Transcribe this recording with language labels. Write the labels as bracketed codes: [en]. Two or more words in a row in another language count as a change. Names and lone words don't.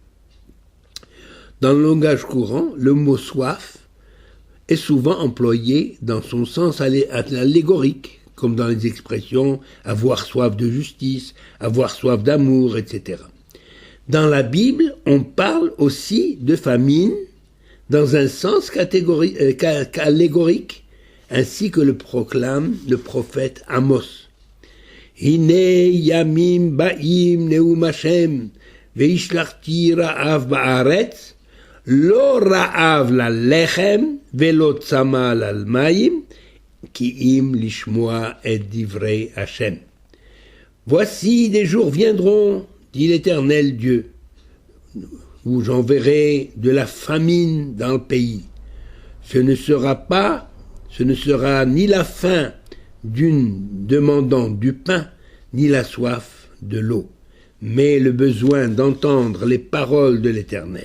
[fr] Dans le langage courant, le mot soif est souvent employé dans son sens allégorique, comme dans les expressions avoir soif de justice, avoir soif d'amour, etc. Dans la Bible, on parle aussi de famine dans un sens allégorique, ainsi que le proclame le prophète Amos. [he] הנה ימים באים נאם השם והשלחתי רעב בארץ לא רעב ללחם ולא צמא למים כי אם לשמוע את דברי השם. [fr] Voici des jours viendront, dit l'Éternel Dieu, où j'enverrai de la famine dans le pays. Ce ne sera pas Ce ne sera ni la faim d'une demandant du pain, ni la soif de l'eau, mais le besoin d'entendre les paroles de l'Éternel.